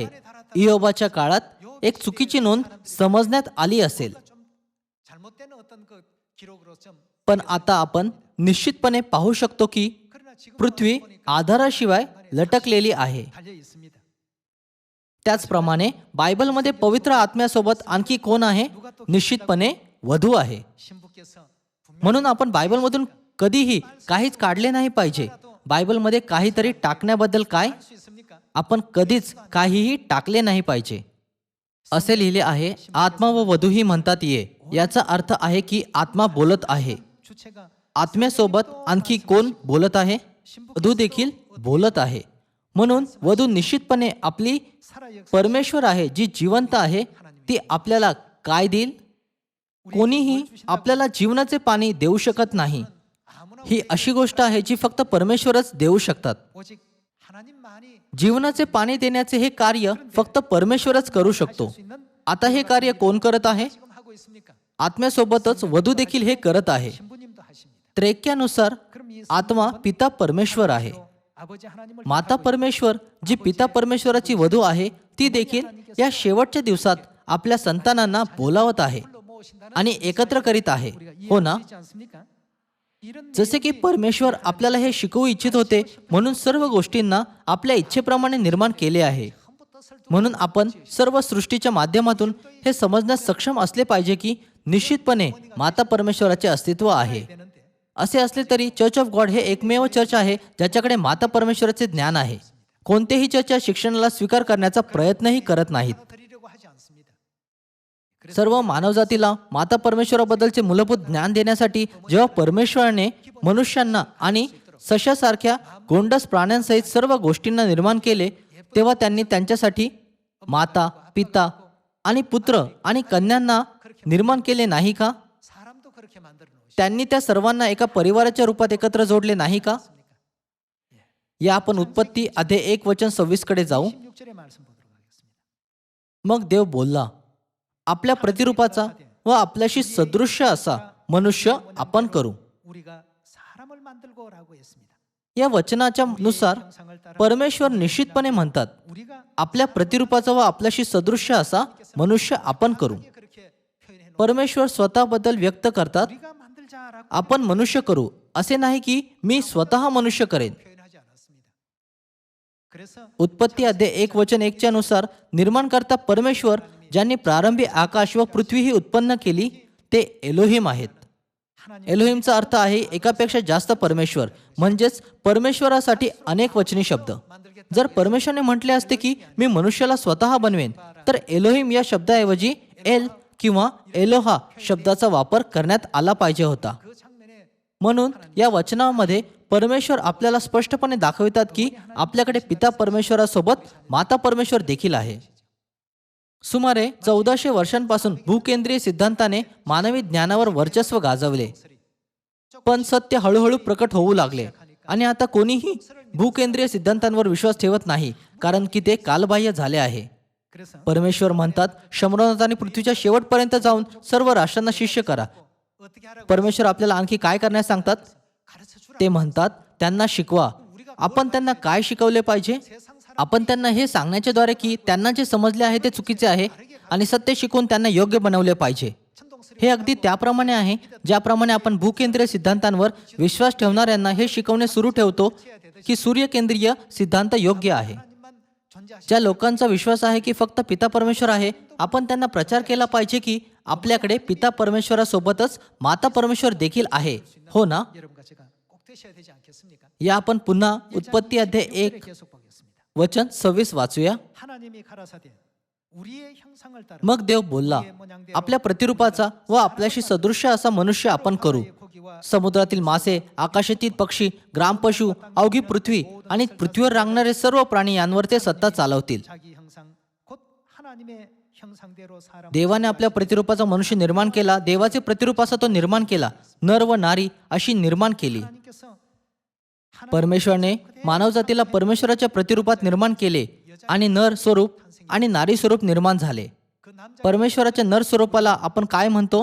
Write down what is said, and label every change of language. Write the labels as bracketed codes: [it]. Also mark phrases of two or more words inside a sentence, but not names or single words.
[mr] इयोबाच्या काळात एक चुकीची नोंद समजण्यात आली असेल, पण आता आपण निश्चितपणे पाहू शकतो की पृथ्वी आधाराशिवाय लटकलेली आहे. त्याचप्रमाणे बायबलमध्ये पवित्र आत्म्यासोबत आणखी कोण आहे? निश्चितपणे वधू आहे. म्हणून आपण बायबलमधून कधीही काहीच काढले नाही पाहिजे. बायबलमध्ये काहीतरी टाकण्याबद्दल काय? [ko] 수 있습니까? [mr] आपण कधीच काहीही टाकले नाही पाहिजे. असे लिहिले आहे, आत्मा व वधूही म्हणतात ये. याचा अर्थ आहे की आत्मा बोलत आहे. [ko] 주체가 [mr] आत्म्यासोबत आणखी कोण बोलत आहे? वधू देखील बोलत आहे. म्हणून वधू निश्चितपणे आपली [ko] 살아 역사 [mr] परमेश्वर आहे, जी जिवंत आहे. ती आपल्याला काय देईल? कोणीही आपल्याला जीवनाचे पाणी देऊ शकत नाही. [ko] 아무나 [mr] ही अशी गोष्ट आहे जी फक्त परमेश्वरच देऊ शकतात. [ko] 오직 하나님만이 [mr] जीवनाचे पाणी देण्याचे हे कार्य फक्त परमेश्वरच करू शकतो. [ko] 수 있는 [mr] आता हे कार्य कोण करत आहे? [ko] 지금 하고 있습니까? [mr] आत्म्यासोबतच वधू देखील हे करत आहे. [ko] 신부님도 하십니다. [mr] त्रेक्यानुसार [ko] 그럼 이 [mr] आत्मा पिता परमेश्वर आहे. [ko] 아버지 하나님을 [mr] माता परमेश्वर जी पिता परमेश्वराची वधू आहे, ती देखील या शेवटच्या दिवसात आपल्या संतानांना बोलावत आहे [ko] 불러 모으신다는 [mr] आणि एकत्र करीत आहे. [ko] 우리가 [mr] हो ना? [ko] 이해하지 않습니까? 이런 [mr] जसे की परमेश्वर आपल्याला हे शिकवू इच्छित होते, म्हणून सर्व गोष्टींना आपल्या इच्छेप्रमाणे निर्माण केले आहे. [ko] 처음부터 설득 [mr] म्हणून आपण सर्व सृष्टीच्या माध्यमातून हे समजण्यास सक्षम असले पाहिजे की निश्चितपणे माता परमेश्वराचे अस्तित्व आहे. [ko] 되는데 [mr] असे असले तरी चर्च ऑफ गॉड हे एकमेव चर्च आहे ज्याच्याकडे माता परमेश्वराचे ज्ञान आहे. कोणतेही चर्च या शिक्षणाला स्वीकार करण्याचा प्रयत्नही करत नाहीत. [ko] 받아들이려고 하지 않습니다. [mr] सर्व मानवजातीला माता परमेश्वराबद्दलचे मूलभूत ज्ञान देण्यासाठी जेव्हा परमेश्वराने मनुष्यांना आणि सशासारख्या गोंडस प्राण्यांसहित सर्व गोष्टींना निर्माण केले, तेव्हा त्यांनी त्यांच्यासाठी माता, पिता आणि पुत्र आणि कन्यांना निर्माण केले नाही का? [ko] 사람도 그렇게 만들어 놓으시. [mr] त्यांनी त्या सर्वांना एका परिवाराच्या रूपात एकत्र जोडले नाही का? या आपण उत्पत्ती अध्याय 1:26 कडे जाऊ. [ko] 16절의 말씀 보도록 하겠습니다. [mr] मग देव बोलला, आपल्या प्रतिरूपाचा व आपल्याशी सदृश्य असा मनुष्य आपण करू. [ko] 우리가 사람을 만들고라고 했습니다. [mr] या वचनाच्या नुसार [ko] 형상을 따라 [mr] परमेश्वर निश्चितपणे म्हणतात, [ko] 우리가 [mr] आपल्या प्रतिरूपाचा व आपल्याशी सदृश्य असा मनुष्य आपण करू. [ko] 그렇게 표현해 놓은 [mr] परमेश्वर स्वतःबद्दल व्यक्त करतात, [ko] 우리가 만들자라고 [mr] आपण मनुष्य करू. असे नाही की मी स्वतः मनुष्य करेन. [ko] 표현하지 않았습니다. 그래서 [mr] उत्पत्ती अध्याय 1:1 नुसार निर्माणकर्ता परमेश्वर ज्यांनी प्रारंभी आकाश व पृथ्वी ही उत्पन्न केली ते एलोहिम आहेत. [ko] 하나님 [mr] एलोहिमचा अर्थ आहे एकापेक्षा जास्त परमेश्वर, म्हणजेच परमेश्वरासाठी अनेक वचनी शब्द. जर परमेश्वरने म्हटले असते की मी मनुष्याला स्वतः बनवेन, तर एलोहिम या शब्दाऐवजी एल किंवा एलोहा शब्दाचा वापर करण्यात आला पाहिजे होता. [ko] 그 장면에 [mr] म्हणून या वचनामध्ये परमेश्वर आपल्याला स्पष्टपणे दाखवितात की आपल्याकडे पिता परमेश्वरासोबत माता परमेश्वर देखील आहे. सुमारे 1400 वर्षांपासून भूकेंद्रीय सिद्धांताने मानवी ज्ञानावर वर्चस्व गाजवले, पण सत्य हळूहळू प्रकट होऊ लागले आणि आता कोणीही भूकेंद्रीय सिद्धांतांवर विश्वास ठेवत नाही, कारण की ते कालबाह्य झाले आहे. [ko] 그래서 [mr] परमेश्वर म्हणतात, शंभरोनाथ आणि पृथ्वीच्या शेवटपर्यंत जाऊन सर्व राष्ट्रांना शिष्य करा. [ko] 어떻게 하라고 [mr] परमेश्वर आपल्याला आणखी काय करण्यास सांगतात? [ko] 가르쳐 주라. [mr] ते म्हणतात, त्यांना शिकवा. आपण त्यांना काय शिकवले पाहिजे? [ko] 세상 사람 [mr] आपण त्यांना हे सांगण्याच्या द्वारे की त्यांना जे समजले आहे ते चुकीचे आहे आणि सत्य शिकून त्यांना योग्य बनवले पाहिजे. [ko] 천동스러운 [mr] हे अगदी त्याप्रमाणे आहे ज्याप्रमाणे आपण भूकेंद्रीय सिद्धांतांवर विश्वास ठेवणाऱ्यांना हे शिकवणे सुरू ठेवतो की सूर्यकेंद्रीय सिद्धांत योग्य आहे. [ko] 하나님만 존재하시. [mr] ज्या लोकांचा विश्वास आहे की फक्त पिता परमेश्वर आहे, आपण त्यांना प्रचार केला पाहिजे की आपल्याकडे पिता परमेश्वरासोबतच माता परमेश्वर देखील आहे. हो ना? [ko] 여러분과 제가 꼭 되셔야 되지 않겠습니까? [mr] या आपण पुन्हा उत्पत्ती अध्याय 1 [ko] 계속 보겠습니다. [mr] वचन 26 वाचूया. [ko] 하나님이 가라사대 우리의 형상을 따라 [mr] मग देव बोलला, आपल्या प्रतिरूपाचा व आपल्याशी सदृश्य असा मनुष्य आपण करू. [ko] 고기와 [mr] समुद्रातील मासे, आकाशातील पक्षी, ग्रामपशु, अवघी पृथ्वी आणि पृथ्वीवर रांगणारे सर्व प्राणी यांवर ते सत्ता चालवतील. [ko] 자기 형상 곧 하나님의 형상대로 사람 [mr] देवाने आपल्या प्रतिरूपाचा मनुष्य निर्माण केला. देवाचे प्रतिरूप असा तो निर्माण केला. नर व नारी अशी निर्माण केली. [ko] 하나님께서 [mr] परमेश्वरने मानवजातीला परमेश्वराच्या प्रतिरूपात निर्माण केले आणि नर स्वरूप आणि नारी स्वरूप निर्माण झाले. [ko] 그 남자라고 [mr] परमेश्वराच्या नर स्वरूपाला आपण काय म्हणतो?